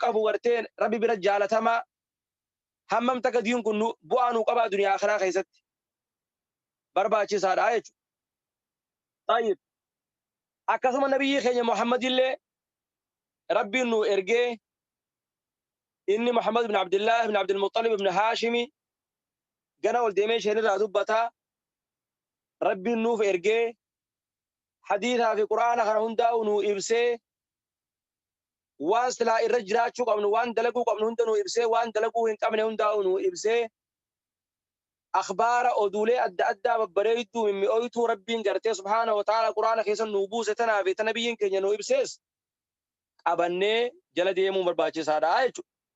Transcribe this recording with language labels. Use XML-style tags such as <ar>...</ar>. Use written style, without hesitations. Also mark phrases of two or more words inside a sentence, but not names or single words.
<om>qabu gartee rabbi bira jaalatamaa hammam taka diin kun bu'aa nuu qabaa duniyaa akhiraa keessatti barbaachisaadha jechuudha tayyib akkasuma nabiyyi keenya muhammadillee rabbiin nu ergee inni muhammad ibn abdullah ibn abdul muttalib ibn haashimi gana ol deemee isheen irraa dubbataa rabbiin nuuf ergee hadiisaa fi qur'aana kana hundaa'u nu ibsee waan silaa irra jiraachuu qabnu waan dalaguu qabnu hunda nu ibsee waan dalaguu hin qabne hundaa'u nu ibsee akhbaara oduulee adda addaa babbareedduu mimmi'ooytuu rabbiin gartee</om> <ar>سبحانه وتعالى</ar> <om>qur'aana keessa nu buuse tanaa fi tana biyyiin keenya nu ibsees qabannee jala deemuu barbaachisaadha jechuudha</om>